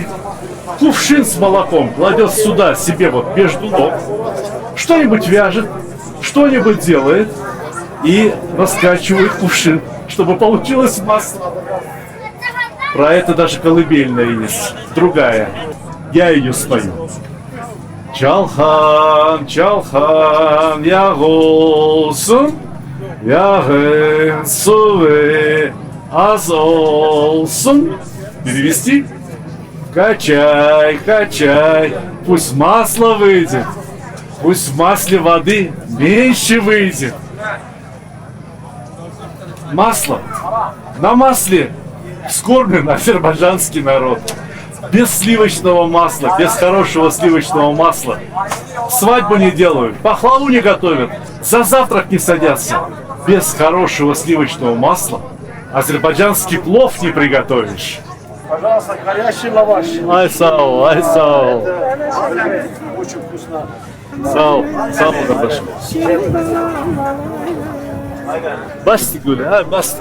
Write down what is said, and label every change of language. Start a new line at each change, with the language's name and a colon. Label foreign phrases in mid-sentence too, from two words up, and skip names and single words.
Russian: Кувшин с молоком кладет сюда себе вот между ног, что-нибудь вяжет, что-нибудь делает и раскачивает кувшин, чтобы получилось масло. Про это даже колыбельная есть, другая. Я ее спою.
Azerbaijani: Çalxan, çalxan, yağ olsun, yağın suyu az olsun.
Russian: Перевести? Качай, качай, пусть масло выйдет, пусть в масле воды меньше выйдет. Масло. На масле скорбен азербайджанский народ. Без сливочного масла, без хорошего сливочного масла свадьбу не делают, пахлаву не готовят. за завтрак не садятся. Без хорошего сливочного масла азербайджанский плов не приготовишь. Пожалуйста, горящий лаваш.
Azerbaijani: Ay sağ, ay sağ.
Russian: Очень вкусно.
Azerbaijani: Sağ, sağ kardeşim. Bastı gülü, ha bastı.